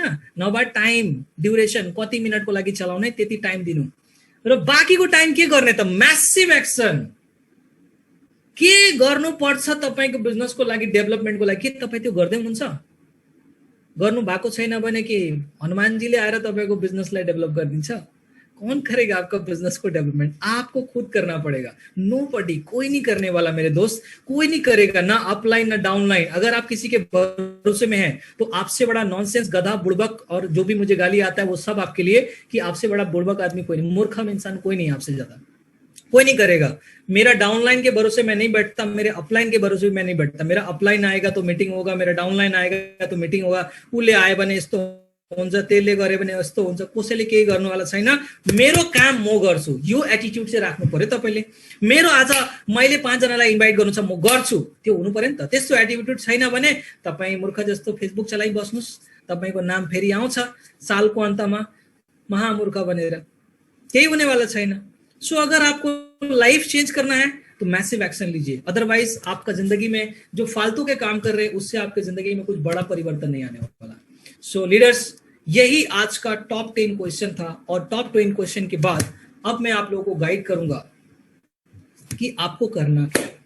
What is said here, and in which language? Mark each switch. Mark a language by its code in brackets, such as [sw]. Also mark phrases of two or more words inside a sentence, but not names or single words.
[ne] नभए [en] time duration [ne] कति मिनटको लागि चलाउने त्यति टाइम दिनु, र बाँकीको टाइम के गर्ने त? [en] massive action [ne] के गर्नुपर्छ तपाईँको बिजनेसको लागि, डेभलपमेन्टको लागि, के तपाईँ त्यो गर्दै हुनुहुन्छ? गर्नु भएको छैन भने के हनुमानजीले आएर तपाईँको बिजनेसलाई डेभलप गरिदिन्छ? [hi] कौन करेगा आपका बिजनेस को डेवलपमेंट? आपको खुद करना पड़ेगा। नोबडी, कोई नहीं करने वाला मेरे दोस्त, कोई नहीं करेगा, ना अपलाइन ना डाउनलाइन। अगर आप किसी के भरोसे में हैं तो आपसे बड़ा नॉनसेंस, गधा, बुड़बक और जो भी मुझे गाली आता है वो सब आपके लिए, कि आपसे बड़ा बुड़बक आदमी कोई नहीं, मूर्खम इंसान कोई नहीं, आपसे ज्यादा कोई नहीं करेगा। मेरा डाउनलाइन के भरोसे मैं नहीं बैठता, मेरे अपलाइन के भरोसे मैं नहीं बैठता। मेरा अपलाइन आएगा तो मीटिंग होगा, मेरा डाउनलाइन आएगा तो मीटिंग होगा। [ne] उसले आए भने यस्तो हुन्छ, त्यसले गरे भने यस्तो हुन्छ, कसैले केही गर्नुवाला छैन, मेरो काम म गर्छु। यो एटिट्युड चाहिँ राख्नु पर्यो तपाईले। मेरो आज मैले 5 जनालाई इन्भाइट गर्नु छ, म गर्छु, त्यो हुनु पर्यो नि त। त्यस्तो एटिट्युड छैन भने तपाई मूर्ख जस्तो फेसबुक चलाई बस्नुस्, तपाईको नाम फेरि आउँछ सालको अन्तमा महामूर्ख बनेर, केही हुनेवाला छैन। [en] so if [hi] आपको [en] life change [hi] करना है तो [en] massive action [hi] लीजिए, अदरवाइज आपका जिंदगी में जो फालतू के काम कर रहे हैं उससे आपके जिंदगी में कुछ बड़ा परिवर्तन नहीं आने वाला। [en] so leaders, [hi] यही आज का [en] top 10 question [hi] था, और [en] top 10 question [hi] के बाद अब मैं आप लोगों को गाइड करूंगा कि आपको करना क्या।